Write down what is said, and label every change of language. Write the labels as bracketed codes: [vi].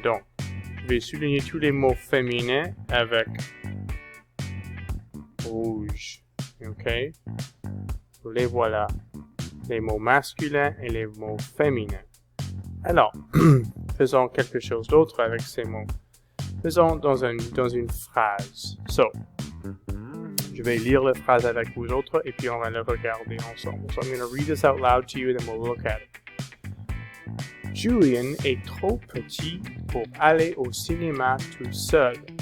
[fr] Donc, je vais souligner tous les mots féminins avec rouge. OK? Les voilà. Les mots masculins et les mots féminins. Alors, faisons quelque chose d'autre avec ces mots. Faisons dans une phrase. So, je vais lire la phrase avec vous autres et puis on va le regarder ensemble. [en] So, I'm going to read this out loud to you and then we'll look at it. [fr] Julian est trop petit pour aller au cinéma tout seul.